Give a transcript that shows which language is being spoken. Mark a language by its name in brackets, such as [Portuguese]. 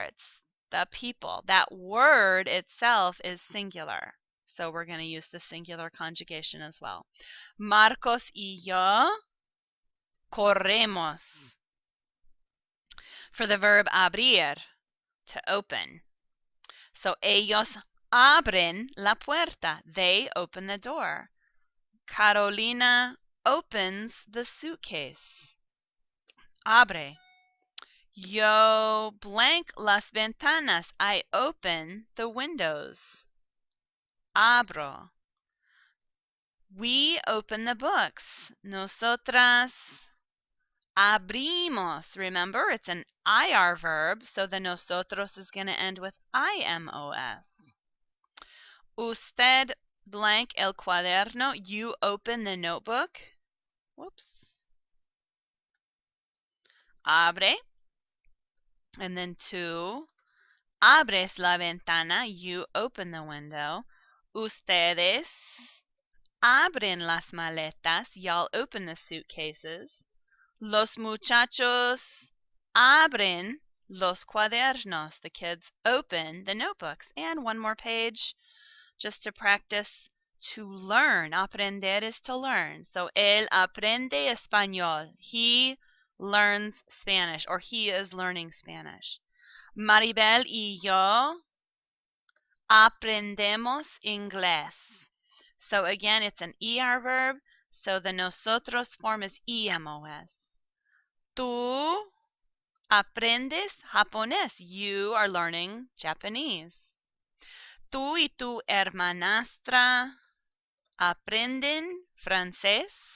[English] It's the people. That word itself is singular. So we're going to use the singular conjugation as well. [Spanish] Marcos y yo corremos. [English] For the verb abrir, to open. [Spanish] So ellos abren la puerta. [English] They open the door. Carolina opens the suitcase. [Spanish] Abre. Yo blank las ventanas. [English] I open the windows. Abro. We open the books. [Spanish] Nosotras abrimos. [English] Remember, it's an IR verb, so the nosotros is going to end with IMOS. [Spanish] Usted blank el cuaderno. [English] You open the notebook. Whoops. [Spanish] Abre. And then tú abres la ventana. [English] You open the window. [Spanish] Ustedes abren las maletas. [English] Y'all open the suitcases. [Spanish] Los muchachos abren los cuadernos. [English] The kids open the notebooks. And one more page just to practice to learn. Aprender is to learn. So, [Spanish] él aprende español. [English] He learns Spanish, or he is learning Spanish. [Spanish] Maribel y yo aprendemos inglés. [English] So again, it's an ER verb, so the nosotros form is EMOS. Tú [Spanish] aprendes japonés. [English] You are learning Japanese. [Spanish] Tú y tu hermanastra aprenden francés.